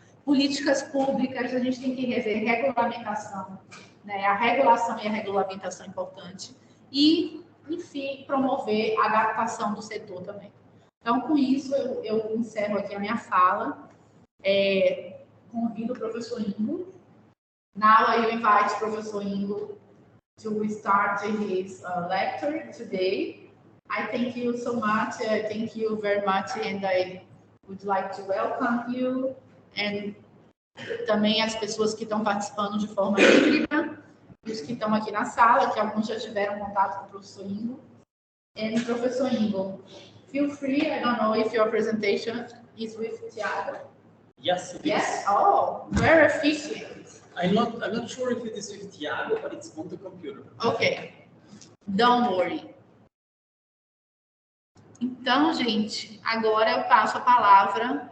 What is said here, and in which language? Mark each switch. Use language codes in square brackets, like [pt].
[pt] Políticas públicas, a gente tem que rever regulamentação, né? A regulação e a regulamentação é importante. E, enfim, promover a adaptação do setor também. Então, com isso, eu encerro aqui a minha fala. Convido o professor Ingo. [en] Now I invite Professor Ingo to start his lecture today. I thank you so much. Thank you very much, and I would like to welcome you. [pt] And também as pessoas que estão participando de forma híbrida, e os que estão aqui na sala, que alguns já tiveram contato com o professor Ingo. [en] And Professor Ingo, feel free. I don't know if your presentation is with Thiago. Yes, it is. Yes. Oh, very efficient. I'm not sure if it is with Thiago, but it's on the computer. Okay. Don't worry. [pt] Então, gente, agora eu passo a palavra.